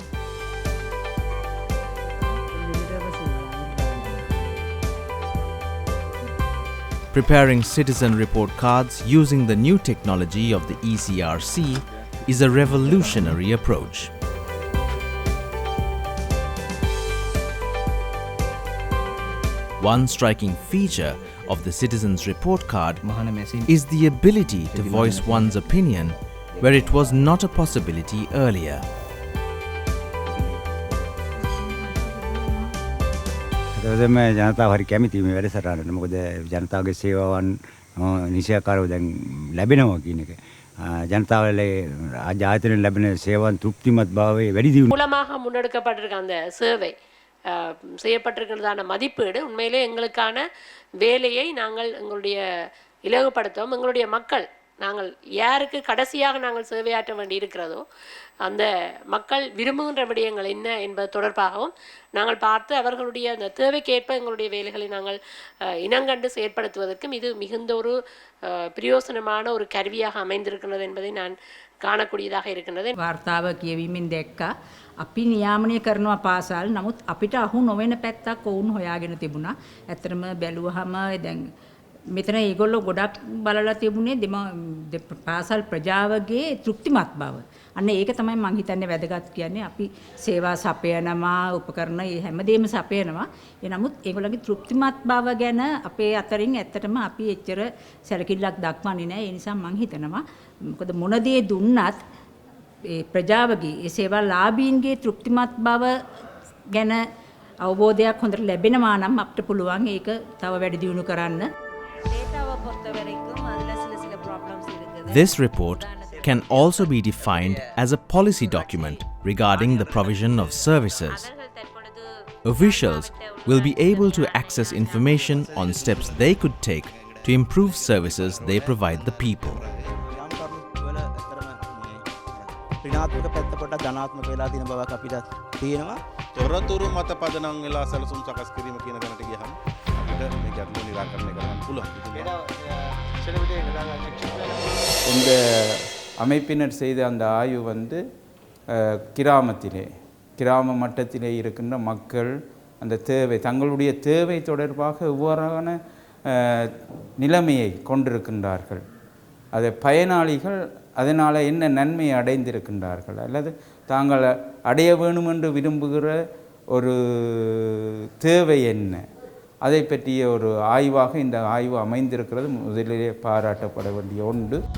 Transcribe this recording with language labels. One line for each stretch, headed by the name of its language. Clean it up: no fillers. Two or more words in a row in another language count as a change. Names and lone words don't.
English: Preparing citizen report cards using the new technology of the ECRC is a revolutionary approach. One striking feature of the citizen's report card is the ability to voice one's opinion where it was not a possibility earlier.
Sinhala: එතකොටම ජනතාව හරි කැමති මේ වැඩසටහනට. මොකද ජනතාවගේ සේවාවන් නිසියාකාරව දැන් ලැබෙනවා කියන එක. ජනතාවල ජාතියෙන් ලැබෙන සේවන් තෘප්තිමත් භාවයේ වැඩි දියුණුව
Tamil: மூலமாக முன்னெடுக்கப்பட்டிருக்க அந்த சேவை செய்யப்பட்டிருக்கிறதான மதிப்பீடு உண்மையிலே எங்களுக்கான வேலையை நாங்கள் எங்களுடைய இலகுப்படுத்தவும் எங்களுடைய மக்கள் நாங்கள் யாருக்கு கடைசியாக நாங்கள் சேவையாற்ற வேண்டி இருக்கிறதோ அந்த மக்கள் விரும்புகின்ற விடயங்கள் என்ன என்பது தொடர்பாகவும் நாங்கள் பார்த்து அவர்களுடைய அந்த தேவைக்கேற்ப எங்களுடைய வேலைகளை நாங்கள் இனங்கண்டு செயற்படுத்துவதற்கும் இது மிகுந்த ஒரு பிரயோசனமான ஒரு கருவியாக அமைந்திருக்கிறது என்பதை நான் காணக்கூடியதாக இருக்கின்றது.
Sinhala: වාර්තාව කියවීමෙන් දැක්කා අපි නියාමනය කරනවා පාසල් නමුත් අපිට අහු නොවන පැත්තක් ඔවුන් හොයාගෙන තිබුණා. ඇත්තටම බැලුවහම දැන් මෙතන ඒගොල්ලෝ ගොඩක් බලලා තිබුණේ පාසල් ප්‍රජාවගේ තෘප්තිමත් බව. අන්න ඒක තමයි මම හිතන්නේ වැදගත් කියන්නේ අපි සේවා සපයනවා උපකරණ මේ හැමදේම සපයනවා. ඒ නමුත් ඒගොල්ලෝගේ තෘප්තිමත් බව ගැන අපේ අතරින් ඇත්තටම අපි එච්චර සැලකිල්ලක් දක්වන්නේ නැහැ. ඒ නිසා මම හිතනවා මොකද මොන දේ දුන්නත් ඒ ප්‍රජාවගේ ඒ සේවා ලාභීන්ගේ තෘප්තිමත් බව ගැන අවබෝධයක් හොඳට ලැබෙනවා නම් අපිට පුළුවන් ඒක තව වැඩි දියුණු කරන්න.
English: This report can also be defined as a policy document regarding the provision of services. Officials will be able to access information on steps they could take to improve services they provide the people.
Sinhala: ඍණාත්මක පැත්ත පොඩ්ඩක් ධනාත්මක වෙලා තියෙන බවක් අපිට තියෙනවා. තොරතුරු මත පදනම් වෙලා සැලසුම් සකස් කිරීම කියන තැනට ගියහම අපිට මේ ගැටලුව निराකරණය කරන්න පුළුවන්.
Tamil: இந்த அமைப்பினர் செய்த அந்த ஆய்வு வந்து கிராம மட்டத்திலே இருக்கின்ற மக்கள் அந்த தேவை தங்களுடைய தேவை தொடர்பாக எவ்வாறான நிலைமையை கொண்டிருக்கின்றார்கள், அதை பயனாளிகள் அதனால் என்ன நன்மையை அடைந்திருக்கின்றார்கள் அல்லது தாங்கள் அடைய வேணும் என்று விரும்புகிற ஒரு தேவை என்ன, அதை பற்றிய ஒரு ஆய்வாக இந்த ஆய்வு அமைந்திருக்கிறது. முதலிலே பாராட்டப்பட வேண்டிய ஒன்று.